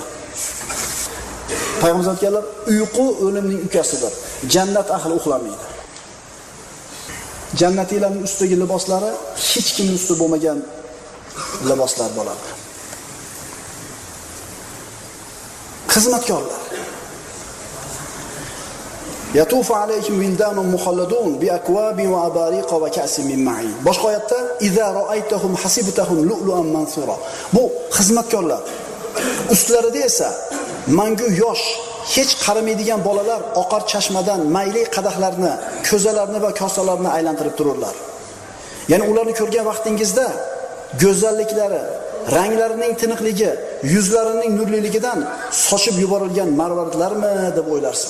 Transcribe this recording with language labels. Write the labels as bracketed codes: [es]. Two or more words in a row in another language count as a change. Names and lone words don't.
[uz] Payg'ambar aytganlar, uyqu o'limning ukasidir. Jannat ahli uxlamaydi. Jannatiylarning ustidagi liboslari hech kimning ustida bo'lmagan liboslar bo'ladi. Xizmatkorlar. [ar] يطوف عليهم ولدان مخلدون بأكواب وأباريق وكأس من معين. [uz] Boshqa oyatda [ar] إذا رأيتهم حسبتهم لؤلؤا منثورا. [uz] Bu xizmatkorlar. Ustlarida esa mangu yosh, hech qaramaydigan bolalar oqar chashmadan mayli qadahlarni, ko'zalarni va kosalarni aylantirib tururlar. Ya'ni ularni ko'rgan vaqtingizda go'zalliklari, ranglarining tiniqligi, yuzlarining nurliligidan sochib yuborilgan marvaridlarmi deb o'ylarsiz.